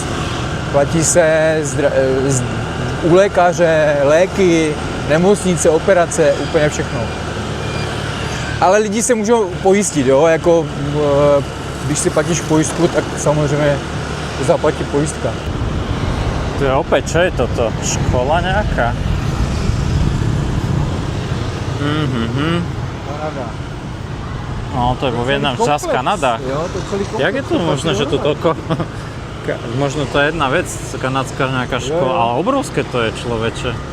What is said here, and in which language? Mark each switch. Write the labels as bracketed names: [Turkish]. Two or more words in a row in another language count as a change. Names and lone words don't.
[Czech] Platí se u lékaře, léky, nemocnice, operace, úplně všechno. Ale lidi se můžou pojistit, jo, jako když si platíš pojistku, tak samozřejmě zaplatí pojistka. [Slovak] To je opäť, čo je toto? Škola nejaká? Kanada. No, to je vo Vietnam, čas Kanada. [Czech] Jo, to celý komplex. Jak je to možné, [Slovak] že tu toľko? Možno to je jedna vec, kanadská nejaká škola, ale obrovské to je, človeče.